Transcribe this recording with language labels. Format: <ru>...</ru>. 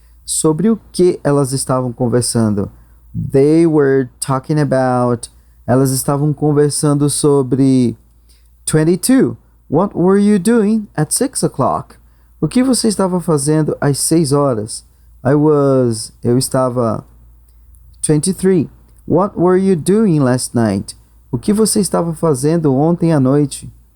<pt>Sobre o que elas estavam conversando?</pt> <en>They were talking about...</en> <pt>Elas estavam conversando sobre... 22.</pt> <en>What were you doing at 6 o'clock?</en> <pt>O que você estava fazendo às 6 horas? Eu estava... 23.</pt> <en>What were you doing last night?</en> <pt>O que você estava fazendo ontem à noite?</pt>